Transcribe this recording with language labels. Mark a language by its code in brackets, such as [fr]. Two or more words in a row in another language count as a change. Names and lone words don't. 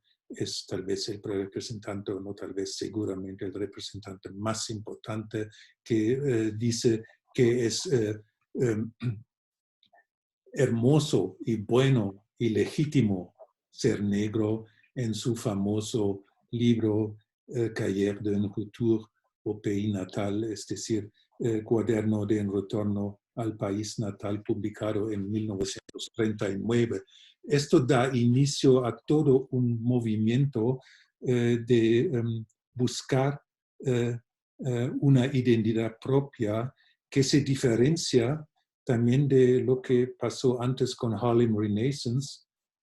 [es] Es tal vez el representante, o no tal vez, seguramente el representante más importante, que dice que es hermoso y bueno y legítimo ser negro, en su famoso libro Cahiers d'un retour au pays natal, es decir, Cuaderno de un retorno al país natal, publicado en 1939. Esto da inicio a todo un movimiento de buscar una identidad propia que se diferencia también de lo que pasó antes con Harlem Renaissance